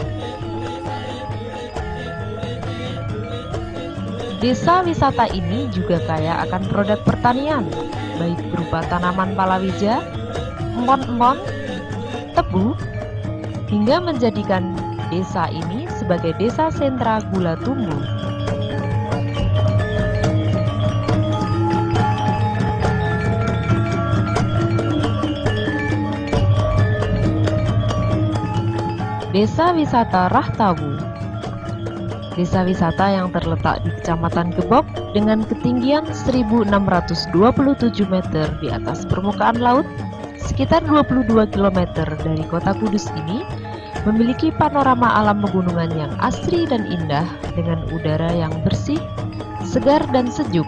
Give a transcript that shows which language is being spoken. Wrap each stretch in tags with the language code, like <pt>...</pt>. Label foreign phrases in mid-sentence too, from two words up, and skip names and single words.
<id>Desa wisata ini juga kaya akan produk pertanian, baik berupa tanaman palawija, empon-empon, tebu, hingga menjadikan desa ini sebagai desa sentra gula tumbuh. Desa Wisata Rahtawu. Desa wisata yang terletak di Kecamatan Gebok dengan ketinggian 1627 meter di atas permukaan laut, sekitar 22 km dari kota Kudus ini, memiliki panorama alam pegunungan yang asri dan indah dengan udara yang bersih, segar dan sejuk.</id>